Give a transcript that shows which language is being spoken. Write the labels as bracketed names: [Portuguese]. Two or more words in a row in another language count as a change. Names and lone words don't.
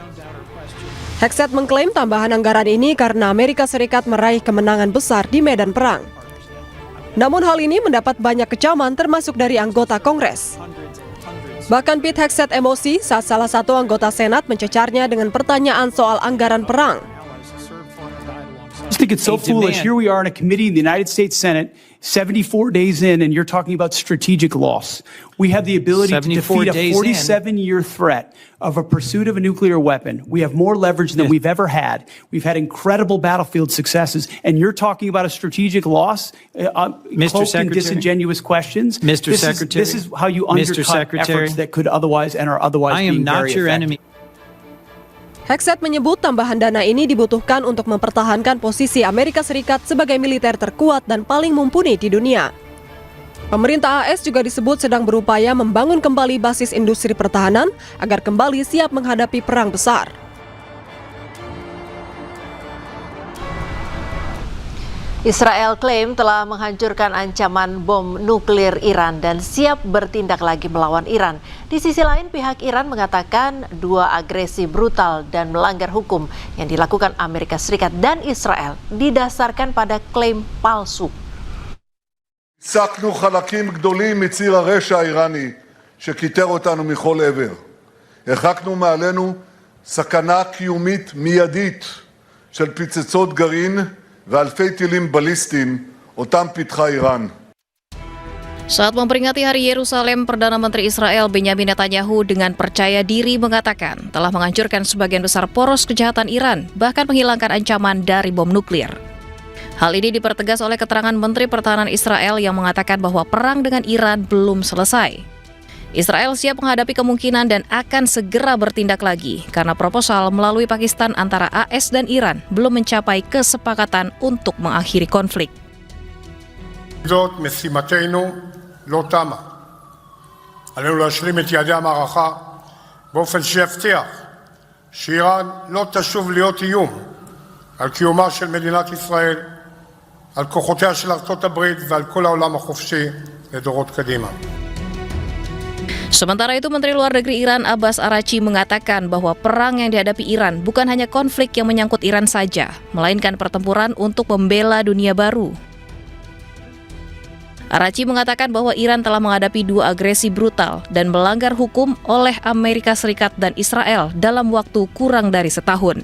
[Indonesian] Hegseth mengklaim tambahan anggaran ini karena Amerika Serikat meraih kemenangan besar di medan perang. Namun hal ini mendapat banyak kecaman termasuk dari anggota Kongres. Bahkan Pete Hegseth emosi saat salah satu anggota Senat mencecarnya dengan pertanyaan soal anggaran perang. [English] I just think it's so foolish. Here we are in a committee in the United States Senate, 74 days in, and you're talking about strategic loss. We have the ability to defeat a 47-year threat of a pursuit of a nuclear weapon. We have more leverage than we've ever had. We've had incredible battlefield successes, and you're talking about a strategic loss, cloaked in disingenuous questions. Mr. Secretary, this is how you undercut efforts that could otherwise and are otherwise being very effective. [Indonesian] Hegseth menyebut tambahan dana ini dibutuhkan untuk mempertahankan posisi Amerika Serikat sebagai militer terkuat dan paling mumpuni di dunia. Pemerintah AS juga disebut sedang berupaya membangun kembali basis industri pertahanan agar kembali siap menghadapi perang besar. Israel klaim telah menghancurkan ancaman bom nuklir Iran dan siap bertindak lagi melawan Iran. Di sisi lain, pihak Iran mengatakan dua agresi brutal dan melanggar hukum yang dilakukan Amerika Serikat dan Israel didasarkan pada klaim palsu. [Hebrew] הסקנו חלקים גדולים מציר הרשע האיראני שכיתר אותנו מכל עבר. הרחקנו מעלינו סכנה קיומית מיידית של פצצות גרעין ואלפי טילים בליסטיים אותם פיתחה איראן. [Indonesian] Saat memperingati Hari Yerusalem, Perdana Menteri Israel Benjamin Netanyahu dengan percaya diri mengatakan telah menghancurkan sebagian besar poros kejahatan Iran, bahkan menghilangkan ancaman dari bom nuklir. Hal ini dipertegas oleh keterangan Menteri Pertahanan Israel yang mengatakan bahwa perang dengan Iran belum selesai. Israel siap menghadapi kemungkinan dan akan segera bertindak lagi karena proposal melalui Pakistan antara AS dan Iran belum mencapai kesepakatan untuk mengakhiri konflik. [Hebrew] זאת משימתנו לא תמה. עלינו להשלים את יעדי המערכה באופן שיבטיח שאיראן לא תשוב להיות איום על קיומה של מדינת ישראל, על כוחותיה של ארצות הברית ועל כל העולם החופשי לדורות קדימה. [Indonesian] Sementara itu, Menteri Luar Negeri Iran Abbas Araghchi mengatakan bahwa perang yang dihadapi Iran bukan hanya konflik yang menyangkut Iran saja, melainkan pertempuran untuk membela dunia baru. Araghchi mengatakan bahwa Iran telah menghadapi dua agresi brutal dan melanggar hukum oleh Amerika Serikat dan Israel dalam waktu kurang dari setahun.